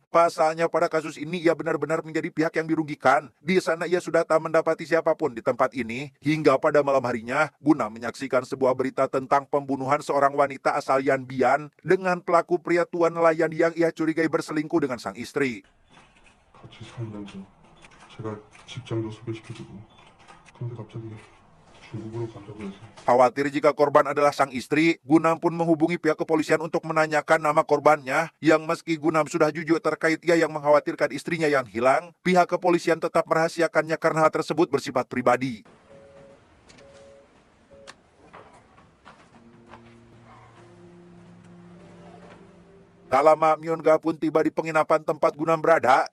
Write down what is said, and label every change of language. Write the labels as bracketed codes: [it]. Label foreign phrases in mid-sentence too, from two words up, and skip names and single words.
[id] Pasalnya pada kasus ini ia benar-benar menjadi pihak yang dirugikan. Di sana ia sudah tak mendapati siapapun di tempat ini. Hingga pada malam harinya, Gunam menyaksikan sebuah berita tentang pembunuhan seorang wanita asal Yan Bian dengan pelaku pria tua nelayan yang ia curigai berselingkuh dengan sang istri. [ko] 같이 사는 저 제가 직장도 소개시켜주고 근데 갑자기 중국으로 간다고 해서 [id] Khawatir jika korban adalah sang istri, Gunam pun menghubungi pihak kepolisian untuk menanyakan nama korbannya, yang meski Gunam sudah jujur terkait ia yang mengkhawatirkan istrinya yang hilang, pihak kepolisian tetap merahasiakannya karena hal tersebut bersifat pribadi. Tak lama, Myungah pun tiba di penginapan tempat Gunam berada.